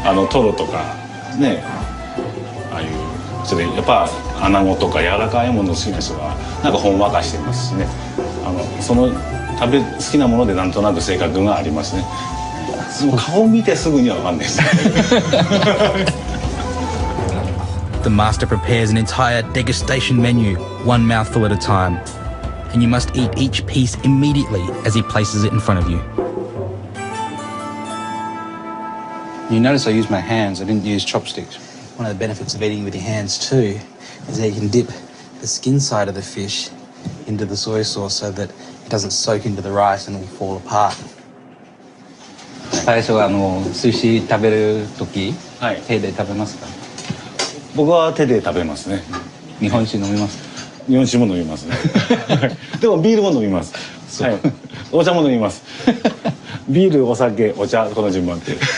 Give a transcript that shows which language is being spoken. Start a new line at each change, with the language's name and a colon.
Japanese: トロとかね、ああいうそれやっぱ穴子とか柔らかいもの好きな人はなんかほんわかしてますしね。その好きなものでなんとなく性格がありますね。でも顔見てすぐには分かんないです。
English: The master prepares an entire degustation menu, one mouthful at a time, and you must eat each piece immediately as he places it in front of you. You notice I used my hands, I didn't use chopsticks. One of the benefits of eating with your hands too is that you can dip the skin side of the fish into the soy sauce so that it doesn't soak into the rice and it will fall apart.
Japanese: 最初は寿司食べる時、手で食べますか？僕は手で食べますね。日本酒飲みますか？日本酒も飲みますね。でもビールも飲みます。はい。お茶も飲みます。ビール、お酒、お茶、この順番で。